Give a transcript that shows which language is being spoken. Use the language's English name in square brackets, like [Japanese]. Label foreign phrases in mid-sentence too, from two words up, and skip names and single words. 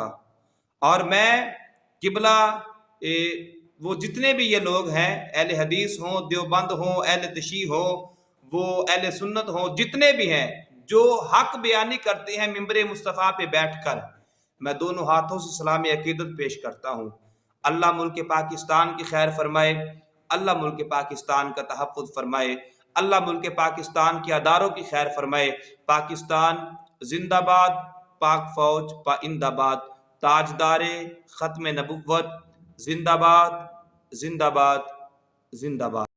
[Urdu] اور میں قبلہ وہ جتنے بھی یہ لوگ ہیں، اہل حدیث ہوں، دیوبند ہوں، اہل تشیع ہوں، وہ اہل سنت ہوں، جتنے بھی ہیں جو حق بیانی کرتے ہیں ممبر مصطفیٰ پہ بیٹھ کر، میں دونوں ہاتھوں سے سلام عقیدت پیش کرتا ہوں۔ اللہ ملک پاکستان کی خیر فرمائے، اللہ ملک پاکستان کا تحفظ فرمائے، اللہ ملک پاکستان کے اداروں کی خیر فرمائے۔ پاکستان زندہ باد، پاک فوج پائندہ باد، تاجدار ختم نبوت زندہ باد، زندہ باد، زندہ باد۔